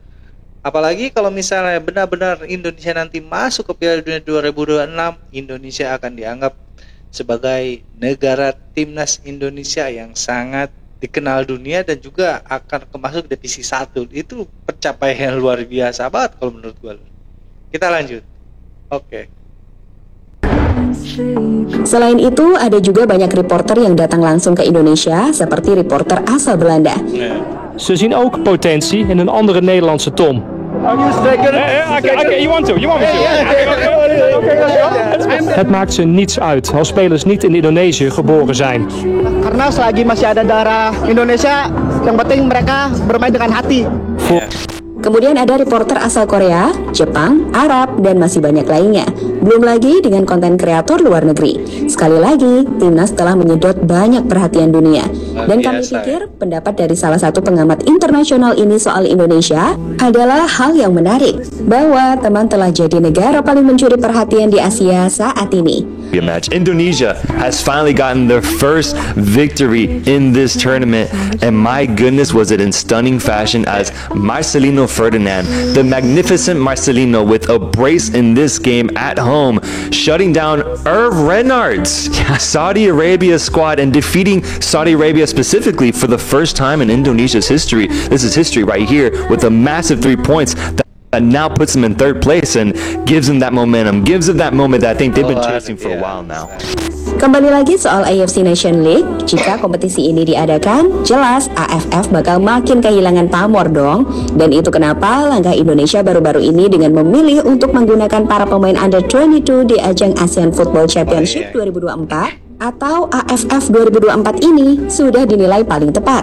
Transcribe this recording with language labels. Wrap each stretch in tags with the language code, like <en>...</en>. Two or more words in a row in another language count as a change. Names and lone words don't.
<id>Apalagi kalau misalnya benar-benar Indonesia nanti masuk ke Piala Dunia 2026, Indonesia akan dianggap sebagai negara timnas Indonesia yang sangat dikenal dunia dan juga akan masuk divisi 1. Itu pencapaian luar biasa banget kalau menurut gue. Kita lanjut. Oke. Selain itu, ada juga banyak reporter yang datang langsung ke Indonesia, seperti reporter asal Belanda.</id> <nl>Ze zien ook potentie in een andere Nederlandse Tom. Het maakt ze niets uit als spelers niet in Indonesië geboren zijn.</nl> <id>Karena selagi masih ada darah Indonesia, yang penting mereka bermain dengan hati. Kemudian ada reporter asal Korea, Jepang, Arab, dan masih banyak lainnya. Belum lagi dengan konten kreator luar negeri. Sekali lagi, timnas telah menyedot banyak perhatian dunia. Dan kami pikir pendapat dari salah satu pengamat internasional ini soal Indonesia adalah hal yang menarik, bahwa teman telah jadi negara paling mencuri perhatian di Asia saat ini. Match.</id> <en>Indonesia has finally gotten their first victory in this tournament, and my goodness was it in stunning fashion as Marcelino Ferdinand, the magnificent Marcelino, with a brace in this game at home, shutting down Irv Renard's Saudi Arabia squad and defeating Saudi Arabia specifically for the first time in Indonesia's history. This is history right here with a massive 3 points that now puts them in third place and gives them that momentum, gives them that moment that I think they've been chasing for a while now.</en> <id>Kembali lagi soal AFC Nation League, jika kompetisi ini diadakan, jelas AFF bakal makin kehilangan pamor dong. Dan itu kenapa langkah Indonesia baru-baru ini dengan memilih untuk menggunakan para pemain under 22 di ajang ASEAN Football Championship 2024 atau AFF 2024 ini sudah dinilai paling tepat.</id>